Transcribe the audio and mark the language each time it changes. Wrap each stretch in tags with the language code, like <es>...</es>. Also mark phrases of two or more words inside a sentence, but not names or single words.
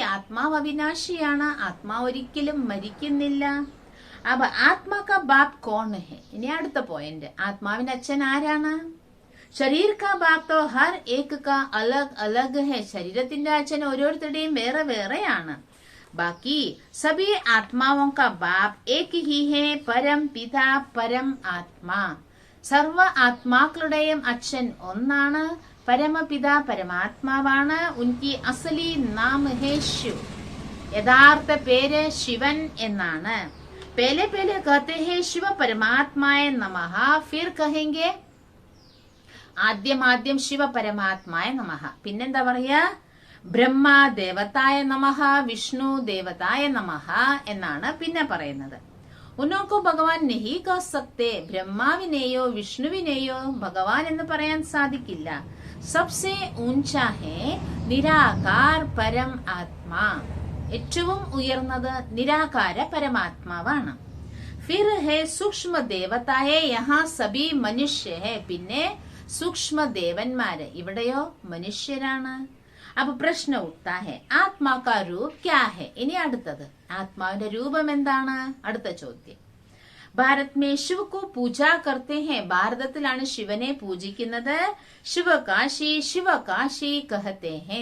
<ml>ആത്മാവ് അവിനാശിയാണ്, ആത്മാവ് ഒരിക്കലും മരിക്കുന്നില്ല.</ml> <hi>അപ്പൊ आत्मा का बाप कौन है.</hi> <ml>ഇനി അടുത്ത പോയിന്റ്, ആത്മാവിന്റെ അച്ഛൻ ആരാണ്?</ml> <hi>शरीर का बाप तो हर एक का अलग अलग है.</hi> <ml>ശരീരത്തിന്റെ അച്ഛൻ ഓരോരുത്തരുടെയും വേറെ വേറെയാണ്.</ml> <hi>बाकी सभी आत्माओं का बाप एक ही है, परम पिता परम आत्मा.</hi> <ml>സർവ ആത്മാക്കളുടെയും അച്ഛൻ ഒന്നാണ്, പരമപിത പരമാത്മാവാണ്.</ml> <hi>उनकी असली नाम है शिव.</hi> <ml>യഥാർത്ഥ പേര് ശിവൻ എന്നാണ്.</ml> <hi>पहले पहले कहते हैं शिव परमात्माय नमः, फिर कहेंगे</hi> <ml>ആദ്യം ശിവ പരമാത്മായ നമഃ. പിന്നെന്താ പറയാ? ബ്രഹ്മ ദേവതായ നമഃ, വിഷ്ണു ദേവതായ നമഃ എന്നാണ് പിന്നെ പറയുന്നത്.</ml> <hi>उनको भगवान नहीं कह सकते.</hi> <ml>ബ്രഹ്മാവിനെയോ വിഷ്ണുവിനെയോ ഭഗവാൻ എന്ന് പറയാൻ സാധിക്കില്ല.</ml> <hi>सबसे ऊंचा है निराकार परम आत्मा.</hi> <ml>ഏറ്റവും ഉയർന്നത് നിരാകാര പരമാത്മാവാണ്.</ml> <hi>फिर है सूक्ष्म देवताए यहाँ सभी मनुष्य है.</hi> <ml>പിന്നെ സൂക്ഷ്മ ദേവന്മാര്, ഇവിടെയോ മനുഷ്യരാണ്.</ml> <hi>അപ്പൊ प्रश्न उठता है आत्मा का रूप क्या है.</hi> <ml>ഇനി അടുത്തത് ആത്മാവിന്റെ രൂപം എന്താണ്? അടുത്ത ചോദ്യം.</ml> <hi>भारत में शिव को पूजा करते हैं.</hi> <ml>ഭാരതത്തിലാണ് ശിവനെ പൂജിക്കുന്നത്. ശിവകാശി ശിവകാശി</ml> <hi>कहते हैं.</hi>